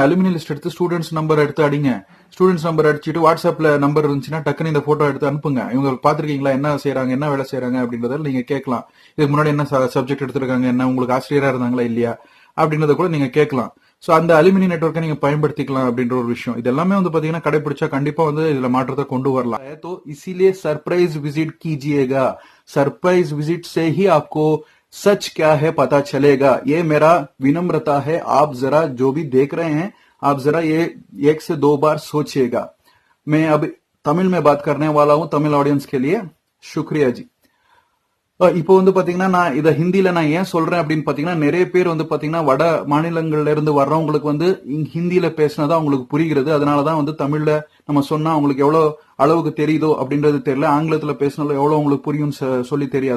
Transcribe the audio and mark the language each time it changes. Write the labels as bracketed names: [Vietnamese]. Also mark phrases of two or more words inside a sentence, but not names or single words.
[English] alumni list [Tamil] எடுத்து [English] students number [Tamil] எடுத்து அடிங்க. [English] students number [Tamil] அடிச்சுட்டு வாட்ஸ்அப்ல நம்பர் இருந்துச்சுன்னா டக்குன்னு இந்த போட்டோ எடுத்து அனுப்புங்க. இவங்க பாத்திருக்கீங்களா, என்ன செய்யறாங்க, என்ன வேலை செய்யறாங்க அப்படின்றத நீங்க கேட்கலாம். இதுக்கு முன்னாடி என்ன சப்ஜெக்ட் எடுத்திருக்காங்க, என்ன உங்களுக்கு ஆசிரியரா இருந்தாங்களா இல்லையா அப்படின்றத கூட நீங்க கேட்கலாம். சோ அந்த [English] alumni network [Tamil] நீங்க பயன்படுத்திக்கலாம் அப்படின்ற ஒரு விஷயம். இது எல்லாமே வந்து பாத்தீங்கன்னா கடைபிடிச்சா கண்டிப்பா வந்து இதுல மாற்றத்தை கொண்டு வரலாம். [Hindi] तो इसीलिए [English] surprise visit [Hindi] कीजिएगा। [English] surprise visit [Hindi] से ही आपको सच क्या है पता चलेगा। ये मेरा विनम्रता है। आप जरा जो भी देख रहे हैं, आप जरा ये 1 से 2 बार सोचिएगा। मैं अब तमिल में बात करने वाला हूं तमिल ऑडियंस के लिए। शुक्रिया जी। [Tamil] இப்போ வந்து பாத்தீங்கன்னா நான் இதை ஹிந்தியில நான் ஏன் சொல்றேன் அப்படின்னு பாத்தீங்கன்னா, நிறைய பேர் வந்து பாத்தீங்கன்னா வட மாநிலங்கள்ல இருந்து வர்றவங்களுக்கு வந்து ஹிந்தியில பேசினதா அவங்களுக்கு புரிகிறது. அதனாலதான் வந்து தமிழ்ல நம்ம சொன்னா அவங்களுக்கு எவ்வளவு அளவுக்கு தெரியுதோ அப்படின்றது தெரியல, ஆங்கிலத்துல பேசினாலும் எவ்வளவு உங்களுக்கு புரியும் சொல்லி தெரியாது.